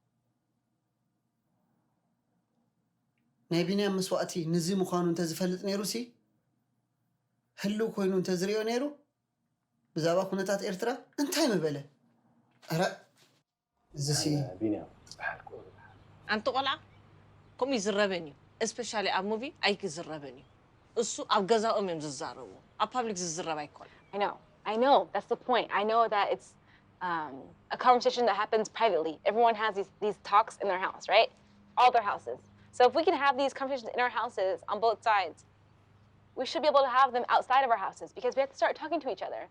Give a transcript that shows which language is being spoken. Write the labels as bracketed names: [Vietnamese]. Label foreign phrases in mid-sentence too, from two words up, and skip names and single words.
[Tigrinya] ናይ ቢንያም መስዋእቲ ንዚ ምዃኑ እንተዝፈልጥ ነይሩሲ ህልው ኮይኑ እንተዝሪኦ ነይሩ ብዛዕባ ኩነታት ኤርትራ እንታይ መበለ ኣረ እዚሲ ቢንያም ኣንቲ ቆልዓ ከምኡ ይዝረበን እዩ እስፔሻሊ ኣብ ሙቪ ኣይክዝረበን እዩ እሱ ኣብ ገዛኦም እዮም ዝዛረቡ ኣብ ፓብሊክ ዝዝረብ ኣይኮን [English] I know that's the point. I know that it's a conversation that happens privately. Everyone has these talks in their house, right? All their houses. So if we can have these conversations in our houses on both sides, we should be able to have them outside of our houses because we have to start talking to each other.